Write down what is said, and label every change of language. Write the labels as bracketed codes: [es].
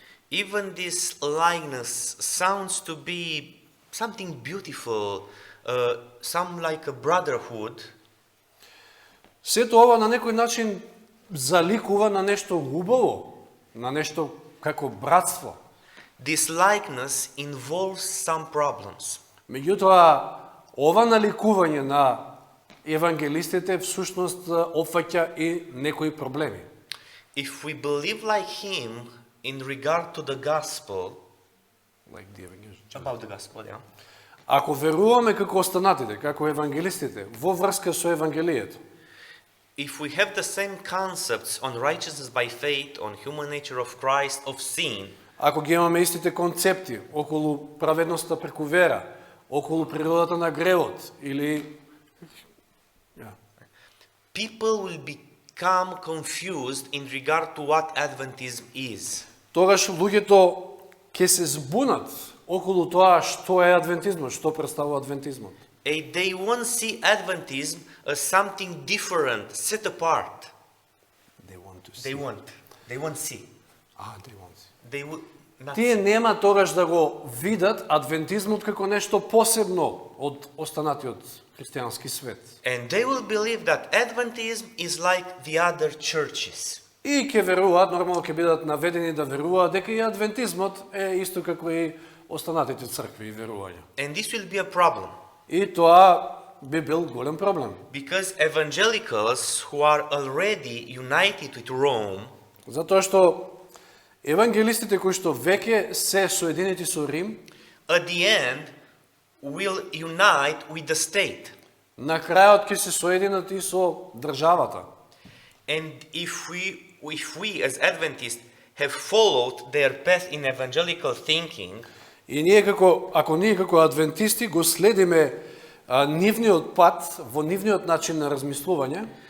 [en] even this likeness sounds to be something beautiful, some like a brotherhood. [mk] сето ова на некој начин заликува на нешто убаво, на нешто како братство. [en] This likeness involves some problems. [mk] Меѓутоа, ова наликување на евангелистите всушност опфаќа и некои проблеми. [en] If we believe like him in regard to the gospel, about the gospel, yeah, [mk] Ако веруваме како останатите, како евангелистите, во врска со евангелието, [en] if we have the same concepts on righteousness by faith, on human nature of Christ, of sin, [mk] ако ги имаме истите концепти околу праведноста преку вера, околу природата на гревот или [en] people will become confused in regard to what Adventism is. [mk] тогаш луѓето ќе се збунат околу тоа што е адвентизмот, што представува адвентизмот. [en] And they won't see Adventism as something different, set apart. They won't see. They will not [mk] Тие [en] see. [mk] нема тогаш да го видат адвентизмот како нешто посебно од останатиот христијански свет. [en] And they will believe that Adventism is like the other churches. [mk] И ќе веруваат, нормално ќе бидат наведени да веруваат дека и адвентизмот е исто како и останатите цркви и верувања. [en] And this will be a problem. [mk] И тоа би бил голем проблем. [en] Because evangelicals who are already united with Rome [mk] Затоа што евангелистите кои што веќе се соединети со Рим, [en] at the end will unite with the state. [mk] на крајот ќе се соединат и со државата. [en] And if we as Adventists have followed their path in evangelical thinking, [mk] И ако ние како адвентисти го следиме нивниот пат, во нивниот начин на размислување,